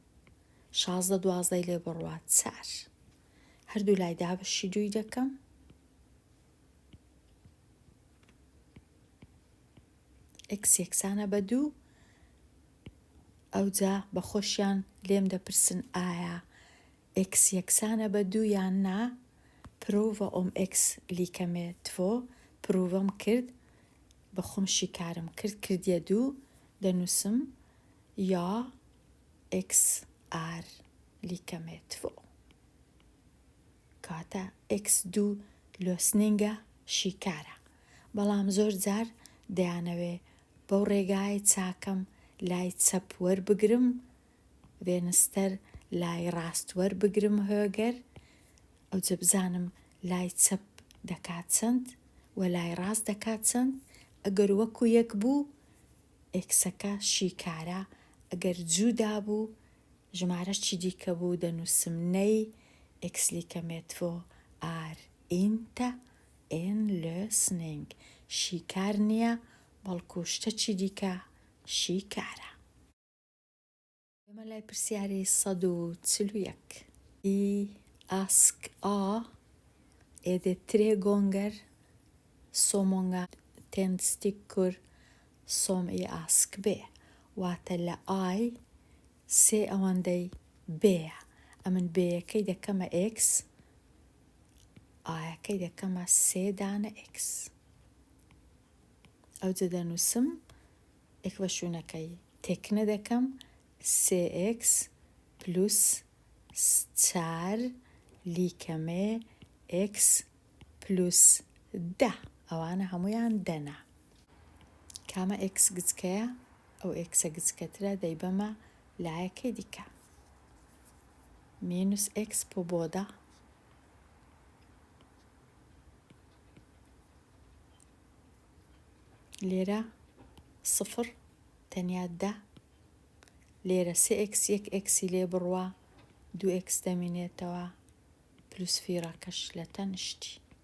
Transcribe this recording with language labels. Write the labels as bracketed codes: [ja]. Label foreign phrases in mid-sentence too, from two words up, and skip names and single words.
[ckb] 16 12ی لێ بڕوا 4، هەردوو لای دابەشی 2 دەکەم، x یەکسانە بە 2 ئەوجا بە خۆشیان لێم دەپرسن ئایا x یەکسانە بە 2 یان نا. [sv] prova om x lika med 2 [ckb] provam کرد بە خۆم شیکارم کرد کردیە 2 دەنووسم یا [sv] x är lika med 2 [ckb] کاتە x2 لۆسنینگە شیکارە. بەڵام زۆر جار دەیانەوێ بەو ڕێگای چاکەم لای چەپ وەربگرم وێنستەر لای ڕاست وەربگرم هۆگەر ئەوجە بزانم لای چەپ دەکات چەند و لای ڕاست دەکات چەند. ئەگەر وەکو یەک بوو ئێکسەکە شیکارە، ئەگەر جوودا بوو ژمارەشی دیکە بوو دەنووسم نەی [sv] x lika med 2 är inte en lösning. [ckb] شیکار نییە بەڵکو شتەکی دیکە شیکارە. ئێمە لای پرسیاری [sv] 141 I ask A är det 3 gånger så många tändstickor som i ask B. [ckb] واتە لە I سێ ئەوەندەی بێە. ئەمن بێیەکەی دەکەمە x ئایەکەی دەکەمە سێ دانە x. ئەوجە دەنووسم ئێکڤەشونەکەی تێکنە دەکەم [sv] 3x plus 4 lika med x plus 10. [ckb] ئەوانە هەمویان دەنا. کامە x گچکەیە ئەو xە گچکەترە دەیبەمە لایەکەی دیکە. [sv] minus x på båda. [ckb] لێرە 0 تەنیا 10. لێرە 3x 1xی لێ بڕوە 2x دەمێنێتەوە پلوس فیڕەکەش لە تەنشتی.